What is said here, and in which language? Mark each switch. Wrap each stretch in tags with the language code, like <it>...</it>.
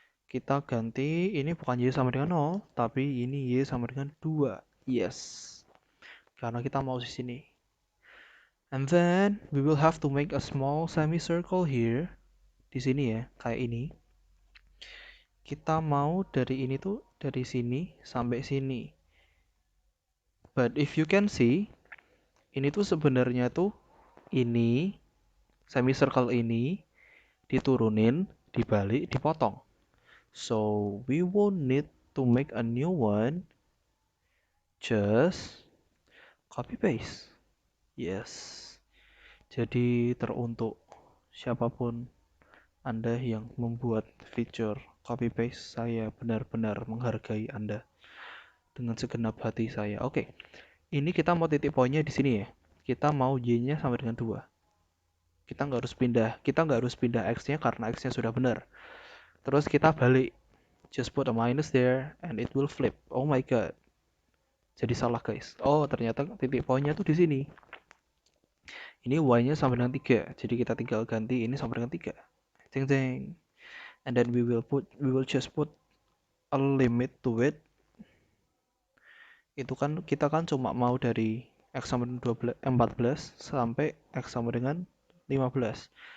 <id>Kita ganti, ini bukan Y sama dengan 0, tapi ini Y sama dengan 2. Yes. Karena kita mau di sini.</id> <en>And then, we will have to make a small semicircle here.</en> <id>Di sini ya, kayak ini. Kita mau dari ini tuh, dari sini sampai sini.</id> <en>But if you can see,</en> <id>ini tuh sebenarnya tuh, ini, semicircle ini, diturunin, dibalik, dipotong.</id> <en>So we will need to make a new one. Just copy paste. Yes.</en> <id>Jadi teruntuk siapapun Anda yang membuat fitur copy paste, saya benar-benar menghargai Anda dengan segenap hati saya. Oke, ini kita mau titik poinnya di sini ya. Kita mau Y-nya sama dengan 2. Kita nggak harus pindah X-nya karena X-nya sudah benar. Terus kita balik.</id> <en>Just put a minus there and it will flip. Oh my god.</en> <id>Jadi salah guys. Oh ternyata titik poinnya tuh di sini. Ini Y-nya sama dengan 3. Jadi kita tinggal ganti ini sama dengan 3. Ceng ceng.</id> <en>And then we will just put a limit to it.</en> <id>Itu kan kita kan cuma mau dari X sama dengan 14 sampai X sama dengan 15.</id>